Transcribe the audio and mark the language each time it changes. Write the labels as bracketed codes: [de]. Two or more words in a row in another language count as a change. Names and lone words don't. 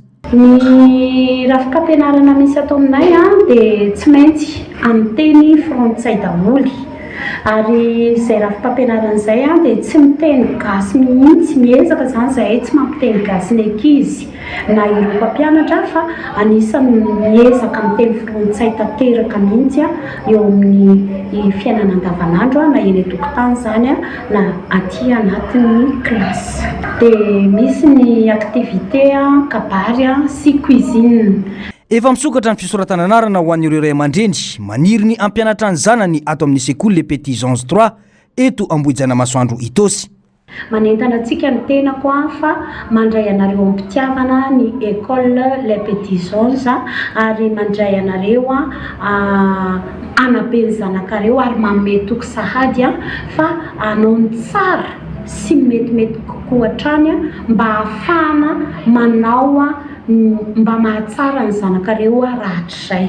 [mg] Ny rafika-pianarana misy atao aminay dia tsy maintsy amin'ny teny frantsay daholo, ary izay rafika-pianarana izay dia tsy miteny gasy mihitsy, miezaka zany zahay tsy mampiteny gasy ny ankizy na ireo mpampianatra fa anisan'ny miezaka miteny frantsay tanteraka mihitsy eo amin'ny fiainana andavanandro na eny an-tokotany zany na aty anatin'ny kilasy. Dia misy ny activité kabary sy cuisine. Efa misokatra ny fisoratana anarana ho an'ireo ray aman-dreny maniry ny ampianatra ny zanany ato amin'ny sekoly les petits anges 3 eto Ambohijana Masoandro Itosy. Manentana antsika ny tenako fa mandray anareo am-pitiavana ny école les petits anges ary mandray anareo anaben'ny zanakareo ary manome toky sahady fa anao ny tsara sy metimety kokoa hatrany mba ahafahana manao mba mahatsara ny zanakareo rahatrizay.